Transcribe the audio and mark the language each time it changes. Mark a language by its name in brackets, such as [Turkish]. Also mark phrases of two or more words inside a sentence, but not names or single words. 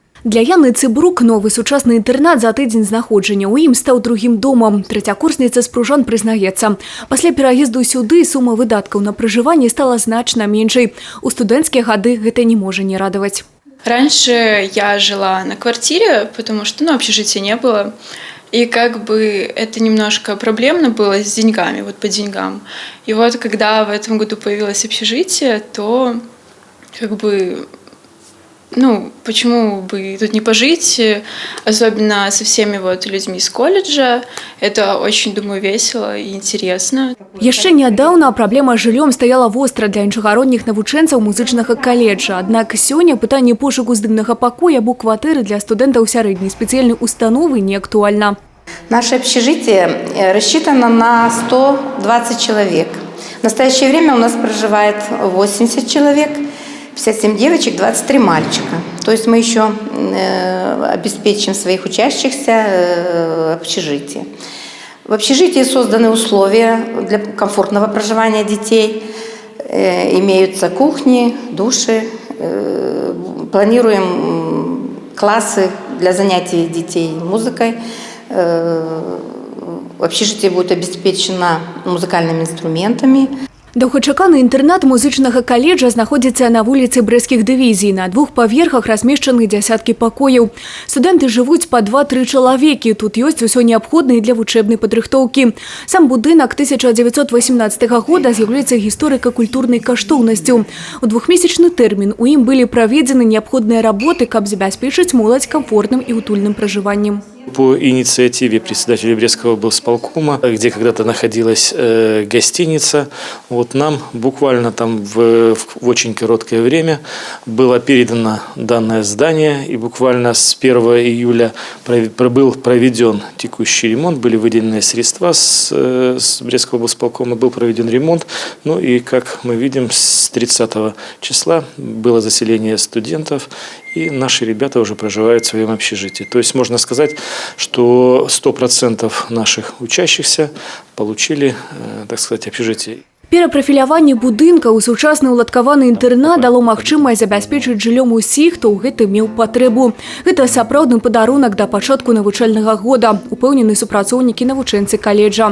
[Belarusian] Для Яны Цыбрук новый сучасны інтэрнат за тыдзень знаходжання ў ім стаў другім домам. Трэцякурсніца з Пружан прызнаецца. Пасля пераезду сюды сума выдаткаў на пражыванне стала значна меншай. У студэнцкія гады гэта не можа не радаваць. [Russian] Раньше я жила на квартире, потому что общежития не было. И это немножко проблемно было с деньгами, по деньгам. И когда в этом году появилось общежитие, то почему бы тут не пожить, особенно со всеми людьми из колледжа. Это очень, думаю, весело и интересно. [Belarusian] Яшчэ нядаўна праблема з жыллём стаяла востра для іншагародніх навучэнцаў музычнага каледжа. Аднак сёння пытанне пошуку здымнага пакоя або кватэры для студэнтаў сярэдняй спецыяльнай установы не актуальна. [Russian] Наше общежитие рассчитано на 120 человек. В настоящее время у нас проживает 80 человек. 57 девочек, 23 мальчика. То есть мы еще обеспечим своих учащихся общежитие. В общежитии созданы условия для комфортного проживания детей. Имеются кухни, души. Планируем классы для занятий детей музыкой. Общежитие будет обеспечено музыкальными инструментами. [Belarusian] Доўгачаканы інтэрнат музычнага каледжа знаходзіцца на вуліцы Брэсцкіх дывізій. На 2 паверхах размешчаны дзясяткі пакояў. Студэнты жывуць па 2-3 чалавекі. Тут ёсць усё неабходнае для вучэбнай падрыхтоўкі. Сам будынак 1918 года з'яўляецца гісторыка-культурнай каштоўнасцю. У 2-месячны тэрмін у ім былі праведзены неабходныя работы, каб забяспечыць моладзь комфортным і утульным пражываннем. [Russian] По инициативе председателя Брестского облсполкома, где когда-то находилась гостиница, нам буквально там в очень короткое время было передано данное здание, и буквально с 1 июля был проведен текущий ремонт, были выделены средства с Брестского облсполкома, был проведен ремонт, и как мы видим, с 30 числа было заселение студентов, и наши ребята уже проживают в своем общежитии. То есть можно сказать, что 100% наших учащихся получили, так сказать, общежитие. [Belarusian] Перапрафіляванне будынка ў сучасны ўладкаваны інтэрнат дало магчымасць забяспечыць жыллём усіх, хто ў гэтым меў патрэбу. Гэта сапраўдны падарунак да пачатку навучальнага года, упэўнены супрацоўнікі навучэнцы каледжа.